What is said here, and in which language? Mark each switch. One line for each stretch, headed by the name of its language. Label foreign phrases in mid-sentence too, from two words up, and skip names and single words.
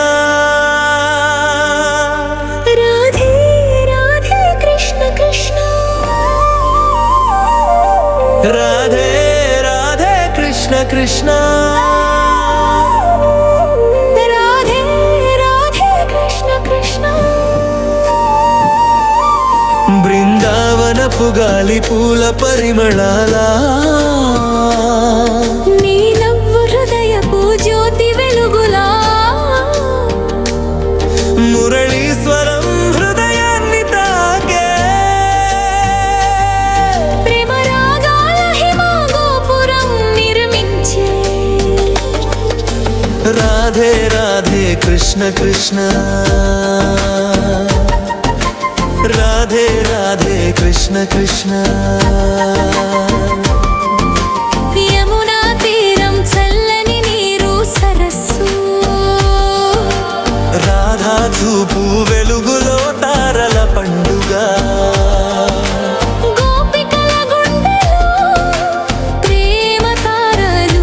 Hindi: राधे राधे कृष्ण कृष्ण राधे राधे कृष्ण कृष्ण राधे राधे कृष्ण कृष्ण
Telugu: బృందావనపు గాలి పూల పరిమళాలా నీ నవ్వు హృదయపు జ్యోతి వెలుగులా మురళీశ్వరం హృదయాన్ని తాకే ప్రేమ రాగాల హిమగోపురం నిర్మించే
Hindi: राधे राधे कृष्ण कृष्ण राधे राधे कृष्ण कृष्ण
Telugu: యమునా తీరం చల్లని నీరు సరస్సు రాధా చూపు వెలుగులో తారల పండుగ గోపికల గుండెలో ప్రేమ తారలు